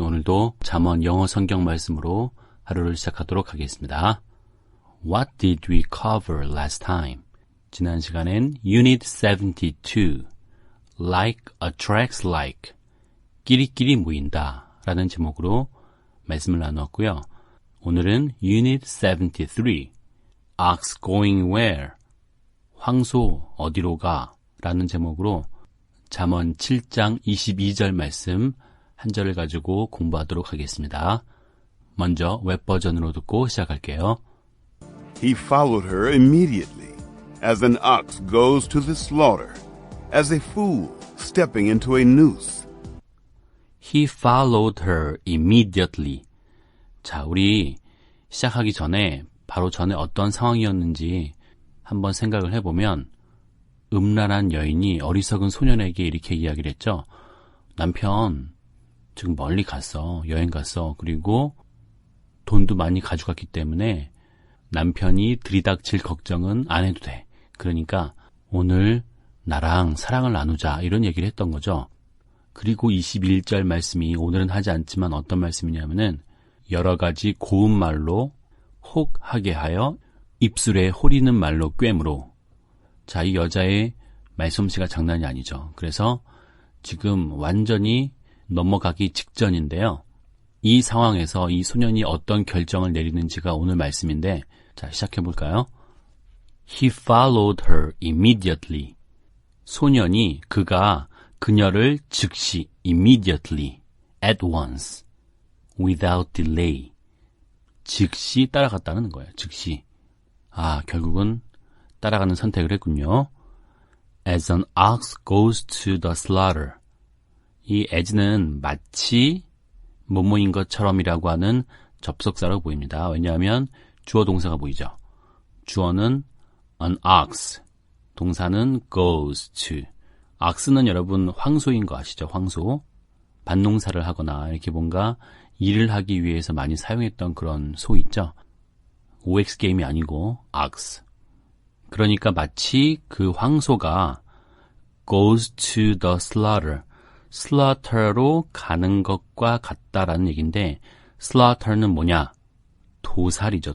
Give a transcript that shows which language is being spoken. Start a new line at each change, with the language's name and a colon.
Korean: 오늘도 잠언 영어 성경 말씀으로 하루를 시작하도록 하겠습니다.
English: What did we cover last time?
Korean: 지난 시간엔 Unit 72
English: Like attracts like
Korean: 끼리끼리 모인다 라는 제목으로 말씀을 나누었고요.
English: 오늘은 Unit 73 Ox going where?
Korean: 황소 어디로 가? 라는 제목으로 잠언 7장 22절 말씀 한 절을 가지고 공부하도록 하겠습니다. 먼저 웹버전으로 듣고 시작할게요.
English: He followed her immediately, as an ox goes to the slaughter, as a fool stepping into a noose. He followed her immediately.
Korean: 자, 우리 시작하기 전에 바로 전에 어떤 상황이었는지 한번 생각을 해보면 음란한 여인이 어리석은 소년에게 이렇게 이야기를 했죠. 남편 지금 멀리 갔어. 여행 갔어. 그리고 돈도 많이 가져갔기 때문에 남편이 들이닥칠 걱정은 안 해도 돼. 그러니까 오늘 나랑 사랑을 나누자 이런 얘기를 했던 거죠. 그리고 21절 말씀이 오늘은 하지 않지만 어떤 말씀이냐면은 여러 가지 고운 말로 혹하게 하여 입술에 호리는 말로 꿰므로. 자, 이 여자의 말솜씨가 장난이 아니죠. 그래서 지금 완전히 넘어가기 직전인데요. 이 상황에서 이 소년이 어떤 결정을 내리는지가 오늘 말씀인데, 자, 시작해볼까요?
English: He followed her immediately.
Korean: 소년이 그가 그녀를 즉시
English: immediately, at once, without delay.
Korean: 즉시 따라갔다는 거예요. 즉시. 아, 결국은 따라가는 선택을 했군요.
English: As an ox goes to the slaughter.
Korean: 이 as는 마치 뭐뭐인 것처럼이라고 하는 접속사로 보입니다. 왜냐하면 주어 동사가 보이죠. 주어는 an ox, 동사는 goes to. ox는 여러분 황소인 거 아시죠? 황소. 반농사를 하거나 이렇게 뭔가 일을 하기 위해서 많이 사용했던 그런 소 있죠. OX 게임이 아니고 ox. 그러니까 마치 그 황소가
English: goes to the slaughter,
Korean: slaughter로 가는 것과 같다라는 얘기인데 slaughter는 뭐냐? 도살이죠.